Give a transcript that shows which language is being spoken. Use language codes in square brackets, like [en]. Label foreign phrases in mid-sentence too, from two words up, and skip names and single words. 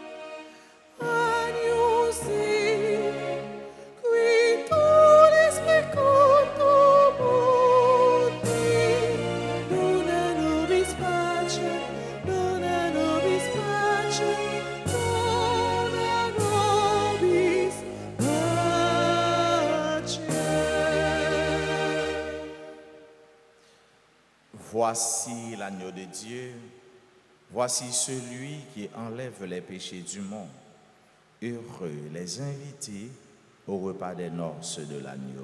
[la] Agnus Dei, qui tuis peccatum mundi, dona nobis pace, dona nobis pace, dona nobis pace. [fr] Voici l'agneau de Dieu, voici celui qui enlève les péchés du monde. Heureux les invités au repas des noces de l'agneau.